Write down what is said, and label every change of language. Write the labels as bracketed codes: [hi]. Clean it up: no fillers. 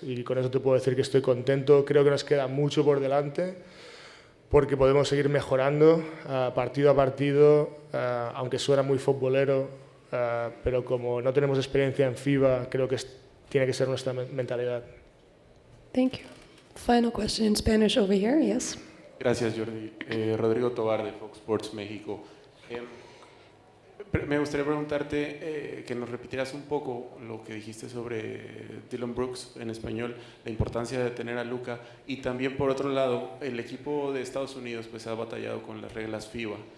[es] Y con eso te puedo decir que estoy contento. Creo que nos queda mucho por delante porque podemos seguir mejorando partido a partido, aunque suena muy futbolero, pero como no tenemos experiencia en FIBA, creo que tiene que ser nuestra mentalidad. [en] Thank you. Final question in Spanish over here, yes. [es] Gracias, Jordi. Rodrigo Tobar, de Fox Sports México. Me gustaría preguntarte que nos repitieras un poco lo que dijiste sobre Dylan Brooks en español, la importancia de tener a Luka, y también por otro lado, el equipo de Estados Unidos pues ha batallado con las reglas FIBA.